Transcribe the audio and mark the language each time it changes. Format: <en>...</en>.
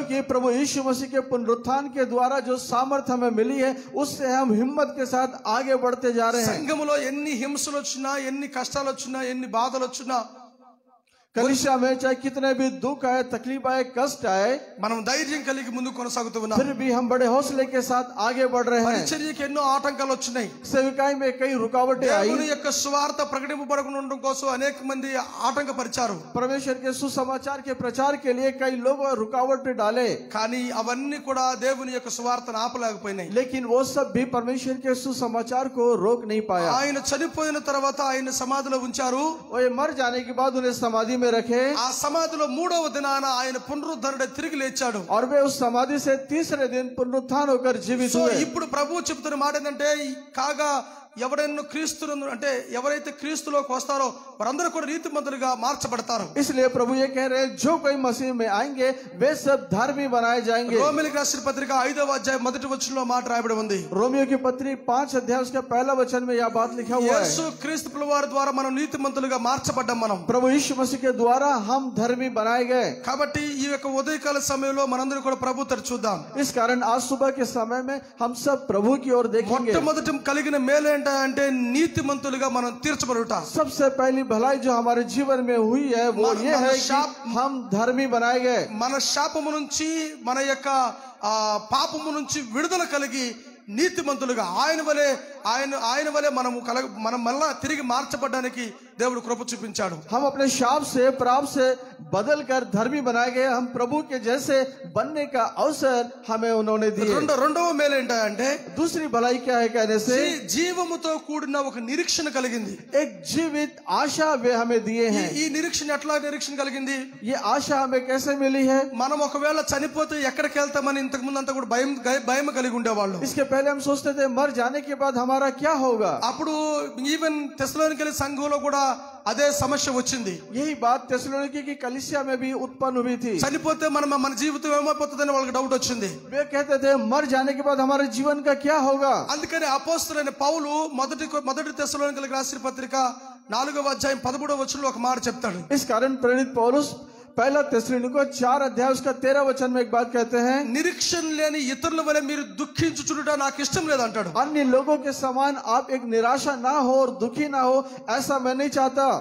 <hi>क्योंकि प्रभु यीशु मसीह के पुनरुत्थान के द्वारा जो सामर्थ्य हमें मिली है उससे हम हिम्मत के साथ आगे बढ़ते जा रहे हैं।</hi> <te>సంఘములో ఎన్ని హింసలు వచ్చినా, ఎన్ని కష్టాలు వచ్చినా, ఎన్ని బాధలు వచ్చినా,</te> <hi>कलीसिया में चाहे कितने भी दुख आए, तकलीफ आए, कष्ट आए,</hi> <te>మనం ధైర్యం కలిగి ముందుకు కొనసాగుతున్నాం.</te> <hi>फिर भी हम बड़े हौसले के साथ आगे बढ़ रहे हैं।</hi> <te>పరిచర్యకి ఎన్నో ఆటంకాలు వచ్చినాయి.</te> <hi>सेविकाई में कई रुकावटें आई।</hi> <te>దేవుని యొక్క సువార్త ప్రకటింపబడకుండా ఉండడం కోసం అనేక మంది ఆటంకపరిచారు.</te> <hi>परमेश्वर के सुसमाचार के प्रचार के लिए कई लोग रुकावट डाले,</hi> <te>కానీ అవన్నీ కూడా దేవుని యొక్క సువార్తను ఆపలేకపోయినాయి.</te> <hi>लेकिन वो सब भी परमेश्वर के सुसमाचार को रोक नहीं पाया।</hi> <te>ఆయన చనిపోయిన తర్వాత ఆయన సమాధిలో ఉంచారు.</te> <hi>वो ये मर जाने के बाद उन्हें समाधि में में रखे</hi> <te>ఆ సమాధిలో 3వ దినాన ఆయన పునరుద్ధరణుడై తిరిగి లేచాడు.</te> <hi>और वे उस समाधि से तीसरे दिन पुनरुत्थान होकर जीवित సో हुए।</hi> <te>ఇప్పుడు ప్రభువు చెప్తున్న మాట ఏంటంటే కాగా ఎవరైనా క్రీస్తును అంటే ఎవరైతే క్రీస్తులోకి వస్తారో వారందరూ కూడా నీతిమంతులుగా మార్చబడతారు.</te> <hi>इसलिए प्रभु ये कह रहे हैं जो कोई मसीह में आएंगे वे सब धर्मी बनाए जाएंगे।</hi> <te>రోమీయులకు రాసిన పత్రిక 5వ అధ్యాయం మొదటి వచనంలో మాట రాయబడి ఉంది.</te> <hi>रोमियो की पत्री 5 अध्याय उसका पहला वचन में यह बात लिखा हुआ है।</hi> <te>యేసు క్రీస్తు ప్రభువారి ద్వారా మనం నీతిమంతులుగా మార్చబడ్డాం. మనం</te> <hi>प्रभु यीशु मसीह के द्वारा हम धर्मी बनाए गए।</hi> <te>కాబట్టి ఈ యొక్క ఉదయకాల సమయంలో మనందరం కూడా ప్రభు తర చూద్దాం.</te> <hi>इस कारण आज सुबह के समय में हम सब प्रभु की ओर देखेंगे।</hi> <te>మొట్టమొదటి కలిగిన మేలు ఏంటంటే నీతిమంతులుగా మనం తీర్చబడుట.</te> <hi>सबसे पहली भलाई जो हमारे जीवन में हुई है वो ये है कि हम धर्मी बनाए गए।</hi> <te>మన శాపము నుంచి మన యొక్క పాపము నుంచి విడుదల కలిగి నీతిమంతులుగా ఆయన వలె మనం మళ్ళా తిరిగి మార్చబడడానికి దేవుడు కృప చూపించాడు.</te> <hi>हम अपने शाप से पाप से बदल कर धर्मी बनाए गए। हम प्रभु के जैसे बनने का अवसर हमें उन्होंने दिए।</hi> <te>రెండవ మేలు ఏంటంటే</te> <hi>दूसरी भलाई क्या है कहने से</hi> <te>జీవముతో కూడిన ఒక నిరీక్షణ కలిగింది.</te> <hi>एक जीवित आशा वे हमें दिए हैं।</hi> <te>ఈ నిరీక్షణ ఎట్లా నిరీక్షణ కలిగింది?</te> <hi>ये आशा हमें कैसे मिली है?</hi> <te>మనం ఒకవేళ చనిపోతే ఎక్కడికి వెళ్తామని ఇంతకు ముందు అంతా కూడా భయం కలిగి ఉండేవాళ్ళు.</te> <hi>इसके पहले हम सोचते थे मर जाने के बाद हमारा क्या होगा।</hi> <te>అప్పుడు ఈవెన్ తెస్సలోనికీ సంఘంలో కూడా అదే సమస్య వచ్చింది.</te> <hi>यही बात తెస్సలోనికీ की कलीसिया में भी उत्पन्न हुई थी।</hi> <te>చనిపోతే మన జీవితం ఏమైపోతుందని వాళ్ళకి డౌట్ వచ్చింది.</te> <hi>वे कहते थे मर जाने के बाद हमारे जीवन का क्या होगा।</hi> <te>అందుకని అపోస్తలుడైన పౌలు మొదటి తెస్సలోనికీలకు రాసిన పత్రిక 4వ అధ్యాయం 13వ వచనంలో ఒక మాట చెప్తాడు.</te> <hi>इस कारण प्रेरित पौलुस पहला తెస్సలోనికీయులకు 4 अध्याय उसका 13 वचन में एक बात कहते हैं,</hi> <te>నిరీక్షణ లేని ఇతరుల వలె మీరు దుఃఖించుచుట నాకు ఇష్టం లేదు అంటాడు.</te> <hi>अन्य लोगों के समान आप एक निराशा ना हो और दुखी ना हो, ऐसा मैं नहीं चाहता।</hi>